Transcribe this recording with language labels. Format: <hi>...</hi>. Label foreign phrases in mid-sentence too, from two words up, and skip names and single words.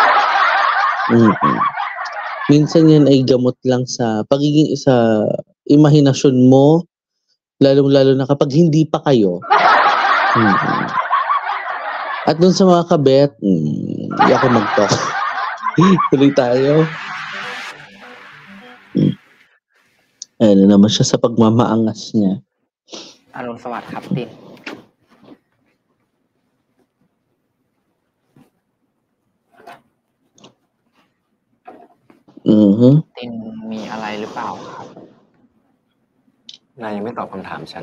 <tl>Minsan yan ay gamot lang sa pagiging imahinasyon mo, lalong-lalo na kapag hindi pa kayo. At dun sa mga kabet, hindi ako mag-talk. Tuloy tayo. Ayan na naman siya sa pagmamaangas niya.</tl> <th>อรุณสวัสดิ์ครับติน ตินมีอะไรหรือเปล่าครับ นายยังไม่ตอบคำถามฉัน</th>